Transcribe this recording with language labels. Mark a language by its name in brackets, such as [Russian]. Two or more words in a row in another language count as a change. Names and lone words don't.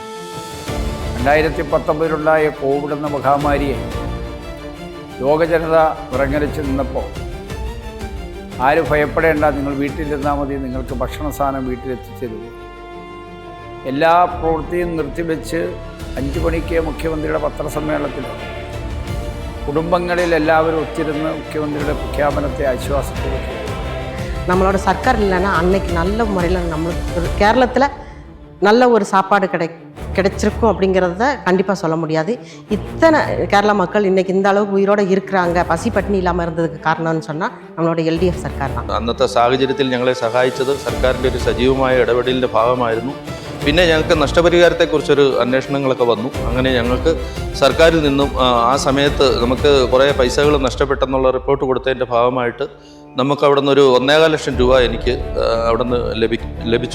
[Malayalam] 2019 കോവിഡ് എന്ന മഹാമാരിയെ ലോകജനത വിറങ്ങലിച്ച് നിന്നപ്പോൾ ആരും ഭയപ്പെടേണ്ട, നിങ്ങൾ വീട്ടിലിരുന്നാൽ മതി, നിങ്ങൾക്ക് ഭക്ഷണ സാധനം വീട്ടിലെത്തിച്ചേരും. എല്ലാ പ്രവൃത്തിയും നിർത്തിവെച്ച് 5 മണിക്ക് മുഖ്യമന്ത്രിയുടെ പത്രസമ്മേളനത്തിൽ കുടുംബങ്ങളിൽ എല്ലാവരും ഒത്തിരുന്ന് മുഖ്യമന്ത്രിയുടെ പ്രഖ്യാപനത്തെ ആശ്വാസപ്പെടുത്തി. [Tamil] நம்மளோட சர்க்கார் இல்லைன்னா அன்னைக்கு நல்ல முறையில் நம்ம கேரளத்தில் நல்ல ஒரு சாப்பாடு கிடைச்சிருக்கும் அப்படிங்கிறத கண்டிப்பாக சொல்ல முடியாது. இத்தனை கேரள மக்கள் இன்றைக்கி இந்த அளவுக்கு உயிரோடு இருக்கிறாங்க, பசி பட்டினி இல்லாமல் இருந்ததுக்கு காரணம்னு சொன்னால் நம்மளோட LDF സർക്കാർ தான். [Malayalam] അന്നത്തെ സാഹചര്യത്തിൽ ഞങ്ങളെ സഹായിച്ചത് സർക്കാരിൻ്റെ ഒരു സജീവമായ ഇടപെടലിൻ്റെ ഭാഗമായിരുന്നു. പിന്നെ ഞങ്ങൾക്ക് നഷ്ടപരിഹാരത്തെക്കുറിച്ചൊരു അന്വേഷണങ്ങളൊക്കെ വന്നു. അങ്ങനെ ഞങ്ങൾക്ക് സർക്കാരിൽ നിന്നും ആ സമയത്ത് നമുക്ക് കുറേ പൈസകൾ നഷ്ടപ്പെട്ടെന്നുള്ള റിപ്പോർട്ട് കൊടുത്തതിൻ്റെ ഭാഗമായിട്ട് നമുക്ക് അവിടെ നിന്ന് ഒരു 1.25 ലക്ഷം രൂപ എനിക്ക് അവിടെ നിന്ന് ലഭിച്ചു.